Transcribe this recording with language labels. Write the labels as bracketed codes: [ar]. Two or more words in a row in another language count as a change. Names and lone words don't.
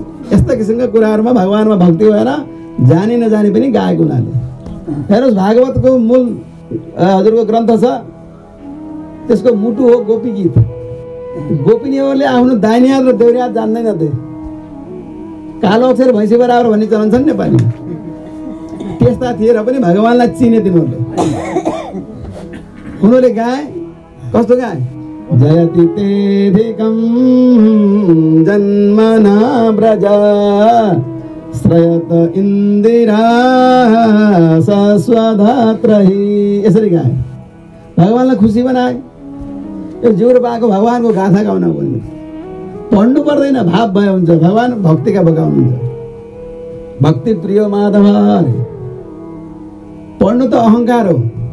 [ne] यस्ता किसिमका कुराहरूमा भगवानमा भक्ति भएर जानी नजानी पनि गाएको हुनाले हेर्नुहोस् भागवतको मूल हजुरको ग्रन्थ छ, त्यसको मुटु हो गोपी गीत। गोपिनीहरूले आफ्नो दाहिने हात र देउरे हात जान्दैन त, कालो अक्षर भैँसी बराबर भन्ने चलन छ नि नेपालीमा। त्यस्ता थिए र पनि भगवानलाई चिने तिनीहरूले। उनीहरूले गाए, कस्तो गाए? [sa] जयति तेधिकं जन्मना ब्रज श्रयत इन्दिरा सस्वधात्रहि, [ne] यसरी गाए। भगवानलाई खुसी बनाए। यो जिउर पाएको भगवानको गाथा गाउन पर्ने, पढ्नु पर्दैन, भाव भए हुन्छ। भगवान भक्तिका बगाउनुहुन्छ। भक्ति प्रिय माधव, पढ्नु त अहङ्कार हो।